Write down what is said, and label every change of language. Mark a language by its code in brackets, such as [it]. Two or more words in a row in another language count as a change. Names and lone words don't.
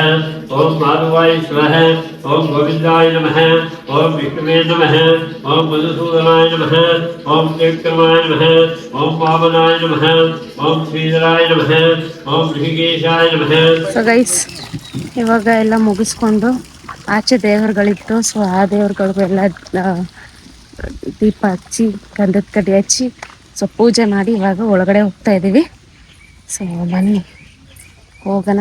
[sa] ओम माधवाय स्वाहा ओम गोविंदाय नमः ओम विष्णुवे नमः ओम मधुसूदनाय नमः ओम त्रिविक्रमाय नमः ओम वामनाय नमः ओम श्रीधराय नमः ओम ऋषिकेशाय नमः। [en] So guys [kn] ಇವಾಗ ಎಲ್ಲ ಮುಗಿಸ್ಕೊಂಡು ಆಚೆ ದೇವರುಗಳಿತ್ತು. ಸೊ ಆ ದೇವ್ರುಗಳಿಗೆಲ್ಲ ದೀಪ ಹಚ್ಚಿ ಗಂಧದ ಕಡ್ಡಿ ಹಚ್ಚಿ ಸೊ ಪೂಜೆ ಮಾಡಿ ಇವಾಗ ಒಳಗಡೆ ಹೋಗ್ತಾ ಇದ್ದೀವಿ. ಸೊ ಬನ್ನಿ ಹೋಗೋಣ.